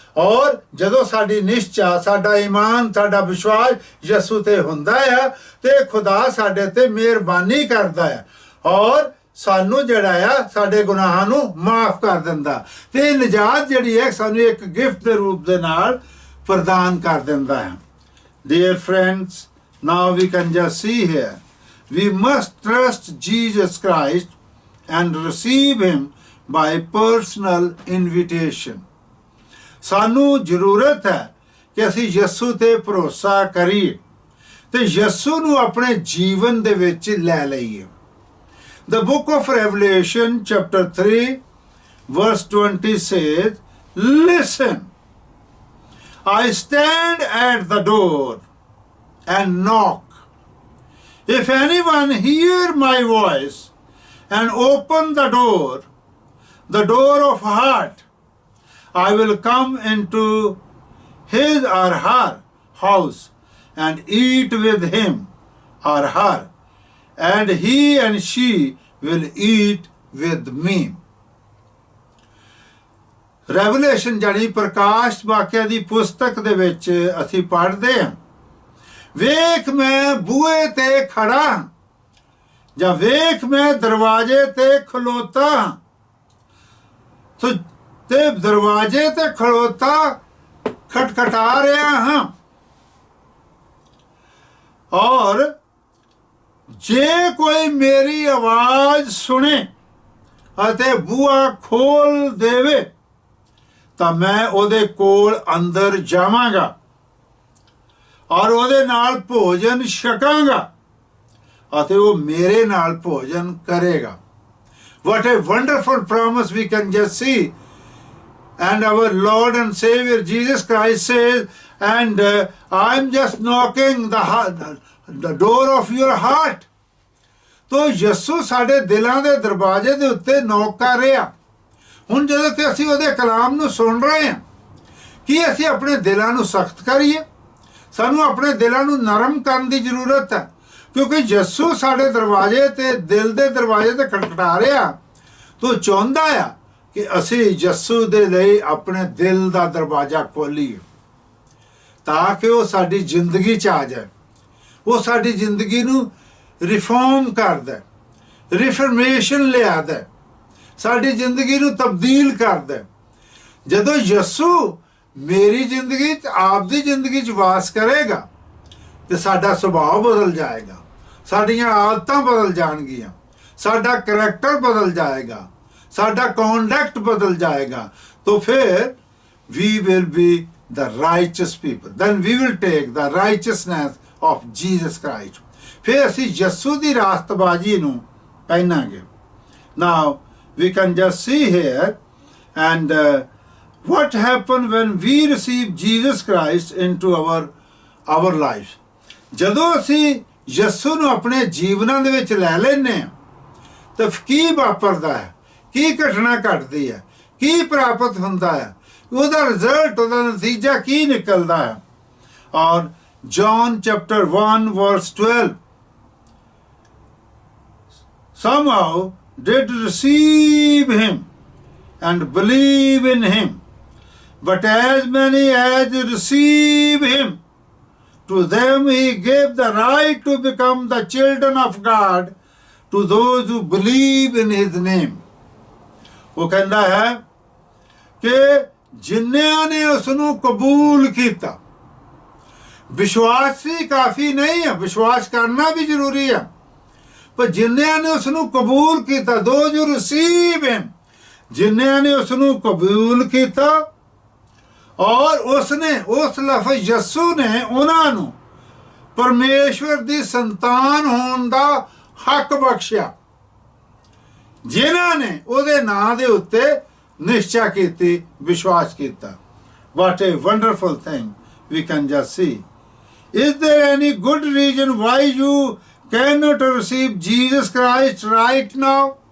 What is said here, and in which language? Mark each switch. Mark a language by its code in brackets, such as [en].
[pa] ਔਰ ਜਦੋਂ ਸਾਡੀ ਨਿਸ਼ਚਾ, ਸਾਡਾ ਈਮਾਨ, ਸਾਡਾ ਵਿਸ਼ਵਾਸ ਯਿਸੂ ਤੇ ਹੁੰਦਾ ਆ ਤੇ ਖੁਦਾ ਸਾਡੇ ਤੇ ਮਿਹਰਬਾਨੀ ਕਰਦਾ ਆ ਔਰ ਸਾਨੂੰ ਜਿਹੜਾ ਆ ਸਾਡੇ ਗੁਨਾਹਾਂ ਨੂੰ ਮਾਫ ਕਰ ਦਿੰਦਾ ਤੇ ਨਜਾਤ ਜਿਹੜੀ ਹੈ ਸਾਨੂੰ ਇੱਕ ਗਿਫਟ ਦੇ ਰੂਪ ਦੇ ਨਾਲ ਪ੍ਰਦਾਨ ਕਰ ਦਿੰਦਾ ਹੈ। [en] Dear friends, now we can just see here, we must trust Jesus Christ and receive him by personal invitation. [pa] ਸਾਨੂੰ ਜ਼ਰੂਰਤ ਹੈ ਕਿ ਅਸੀਂ ਯਿਸੂ ਤੇ ਭਰੋਸਾ ਕਰੀਏ ਤੇ ਯਿਸੂ ਨੂੰ ਆਪਣੇ ਜੀਵਨ ਦੇ ਵਿੱਚ ਲੈ ਲਈਏ। [en] The book of Revelation chapter 3 verse 20 says, listen, I stand at the door and knock. If anyone hear my voice and open the door of heart, I will come into his or her house and eat with him or her, and he and she will eat with me. [pa] Revelation ਜਾਨੀ ਪ੍ਰਕਾਸ਼ ਵਾਕਿਆ ਦੀ ਪੁਸਤਕ ਦੇ ਵਿੱਚ ਅਸੀਂ ਪੜ੍ਹਦੇ ਹਾਂ, ਵੇਖ ਮੈਂ ਬੂਹੇ ਤੇ ਖੜਾ ਹਾਂ ਜਾਂ ਵੇਖ ਮੈਂ ਦਰਵਾਜ਼ੇ ਤੇ ਖਲੋਤਾ ਹਾਂ। ਤੇ ਦਰਵਾਜ਼ੇ ਤੇ ਖਲੋਤਾ ਖਟਖਟਾ ਰਿਹਾ ਹਾਂ ਔਰ ਜੇ ਕੋਈ ਮੇਰੀ ਆਵਾਜ਼ ਸੁਣੇ ਅਤੇ ਬੂਹਾ ਖੋਲ ਦੇਵੇ ਤਾਂ ਮੈਂ ਉਹਦੇ ਕੋਲ ਅੰਦਰ ਜਾਵਾਂਗਾ ਔਰ ਉਹਦੇ ਨਾਲ ਭੋਜਨ ਛਕਾਂਗਾ ਅਤੇ ਉਹ ਮੇਰੇ ਨਾਲ ਭੋਜਨ ਕਰੇਗਾ। [en] What a wonderful promise we can just see. And our Lord and Savior Jesus Christ says, and I'm just knocking the door of your heart. [pa] तो ਯਿਸੂ ਸਾਡੇ ਦਿਲਾਂ ਦੇ ਦਰਵਾਜ਼ੇ ਦੇ ਉੱਤੇ ਨੌਕ ਕਰ ਰਿਹਾ। ਹੁਣ ਜਦੋਂ ਕਿ ਅਸੀਂ ਉਹਦੇ ਕਲਾਮ ਨੂੰ ਸੁਣ ਰਹੇ ਹਾਂ, ਕੀ ਅਸੀਂ ਆਪਣੇ ਦਿਲਾਂ ਨੂੰ ਸਖਤ ਕਰੀਏ? ਸਾਨੂੰ ਆਪਣੇ ਦਿਲਾਂ ਨੂੰ ਨਰਮ ਕਰਨ ਦੀ ਜ਼ਰੂਰਤ ਹੈ, ਕਿਉਂਕਿ ਯਿਸੂ ਸਾਡੇ ਦਰਵਾਜ਼ੇ ਤੇ, ਦਿਲ ਦੇ ਦਰਵਾਜ਼ੇ ਤੇ ਖਟਖਟਾ ਰਿਹਾ। ਤੋ ਚਾਹੁੰਦਾ ਆ ਕਿ ਅਸੀਂ ਯਿਸੂ ਦੇ ਲਈ ਆਪਣੇ ਦਿਲ ਦਾ ਦਰਵਾਜ਼ਾ ਖੋਲੀਏ ਤਾਂ ਕਿ ਉਹ ਸਾਡੀ ਜ਼ਿੰਦਗੀ 'ਚ ਆ ਜਾਏ। ਉਹ ਸਾਡੀ ਜ਼ਿੰਦਗੀ ਨੂੰ ਰਿਫਾਰਮ ਕਰਦਾ, ਰਿਫਰਮੇਸ਼ਨ ਲਿਆਦਾ, ਸਾਡੀ ਜ਼ਿੰਦਗੀ ਨੂੰ ਤਬਦੀਲ ਕਰਦਾ। ਜਦੋਂ ਯਿਸੂ ਮੇਰੀ ਜ਼ਿੰਦਗੀ 'ਚ, ਆਪ ਦੀ ਜ਼ਿੰਦਗੀ 'ਚ ਵਾਸ ਕਰੇਗਾ ਤੇ ਸਾਡਾ ਸੁਭਾਅ ਬਦਲ ਜਾਏਗਾ, ਸਾਡੀਆਂ ਆਦਤਾਂ ਬਦਲ ਜਾਣਗੀਆਂ, ਸਾਡਾ ਕਰੈਕਟਰ ਬਦਲ ਜਾਏਗਾ, ਸਾਡਾ ਕੰਡਕਟ ਬਦਲ ਜਾਏਗਾ। [en] तो फिर we will be the righteous people. Then we will take the righteousness of Jesus Christ. [pa] फिर ਅਸੀਂ ਯਿਸੂ ਦੀ ਰਾਸਤਬਾਜ਼ੀ ਨੂੰ ਪਹਿਨਾਂਗੇ। [en] Now we can just see here and what happened when we receive Jesus Christ into our lives. [pa] ਜਦੋਂ ਅਸੀਂ ਯਿਸੂ ਨੂੰ ਆਪਣੇ ਜੀਵਨਾਂ ਦੇ ਵਿੱਚ ਲੈ ਲੈਂਦੇ ਹਾਂ ਤਾਂ ਕੀ ਵਾਪਰਦਾ ਹੈ, ਕੀ ਘਟਨਾ ਘਟਦੀ ਹੈ, ਕੀ ਪ੍ਰਾਪਤ ਹੁੰਦਾ ਹੈ, ਉਹਦਾ ਰਿਜ਼ਲਟ, ਉਹਦਾ ਨਤੀਜਾ ਕੀ ਨਿਕਲਦਾ ਹੈ। [en] ਔਰ John chapter 1 verse 12, somehow did receive him and believe in him, but as many as receive him, to them he gave the right to become the children of God, to those who believe in his name. [pa] ਉਹ ਕਹਿੰਦਾ ਹੈ ਕਿ ਜਿਨ੍ਹਾਂ ਨੇ ਉਸ ਨੂੰ ਕਬੂਲ ਕੀਤਾ, ਵਿਸ਼ਵਾਸ ਹੀ ਕਾਫੀ ਨਹੀਂ ਹੈ, ਵਿਸ਼ਵਾਸ ਕਰਨਾ ਵੀ ਜ਼ਰੂਰੀ ਹੈ, ਪਰ ਜਿਨ੍ਹਾਂ ਨੇ ਉਸ ਨੂੰ ਕਬੂਲ ਕੀਤਾ, [en] those who receive him, [pa] ਜਿਨ੍ਹਾਂ ਨੇ ਉਸ ਨੂੰ ਕਬੂਲ ਕੀਤਾ ਔਰ ਉਸਨੇ ਉਸ ਲਫ਼ਜ਼ ਯਸੂ ਨੇ ਉਹਨਾਂ ਨੂੰ ਪਰਮੇਸ਼ਵਰ ਦੀ ਸੰਤਾਨ ਹੋਣ ਦਾ ਹੱਕ ਬਖਸ਼ਿਆ, ਜਿਨ੍ਹਾਂ ਨੇ ਉਹਦੇ ਨਾਂ ਦੇ ਉੱਤੇ ਨਿਸ਼ਚਾ ਕੀਤੀ, ਵਿਸ਼ਵਾਸ ਕੀਤਾ। [en] What a wonderful thing we can just see. Is there any good reason why you cannot receive Jesus Christ right now?